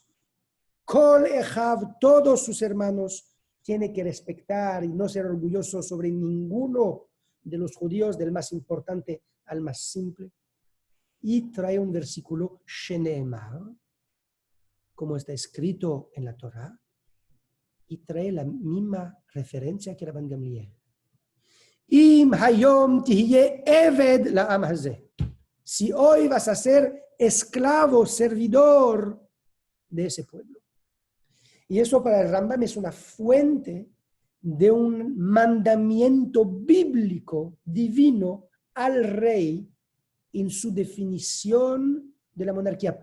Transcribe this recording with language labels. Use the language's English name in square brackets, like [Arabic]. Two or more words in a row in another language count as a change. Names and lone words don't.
[Hebrew] כל אחיו, [Spanish] todos sus hermanos, tiene que respetar y no ser orgulloso sobre ninguno de los judíos, del más importante al más simple. Y trae un versículo, Sheneemar, como está escrito en la Torá, y trae la misma referencia que Rabban Gamliel. [Hebrew] אם היום תהיה עבד לעם הזה. [Spanish] Si hoy vas a ser esclavo, servidor de ese pueblo. Y eso para el Rambam es una fuente de un mandamiento bíblico, divino, al rey en su definición de la monarquía.